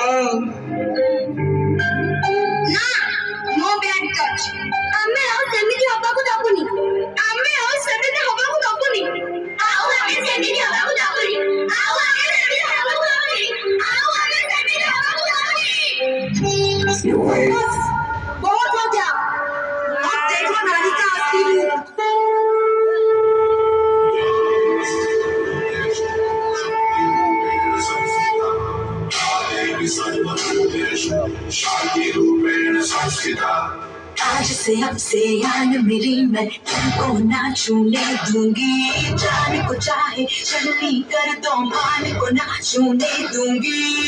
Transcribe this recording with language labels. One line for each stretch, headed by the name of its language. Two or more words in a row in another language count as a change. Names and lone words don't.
Odia: ନା ମୋ
English: bad touch
Odia: ଆମେ ଆଉ ସେମିତି ହବାକୁ ଦବୁନି ଆମେ ଆଉ ସେମିତି ହବାକୁ ଦବୁନି ଆଉ ଆମେ ସେମିତି ହବାକୁ ଦବୁନି ଆଉ ଆମେ ସେମିତି ହବାକୁ ଦବୁନି ଆଉ ଆମେ ସେମିତି ହବାକୁ ଦବୁନି
Hindi: बहुत हो गया अब देखो नारी का असली रूप आज से अब से आन मेरी मैं तुमको ना छूने दूंगी जाने को चाहे चलनी कर दो मान को ना छूने दूंगी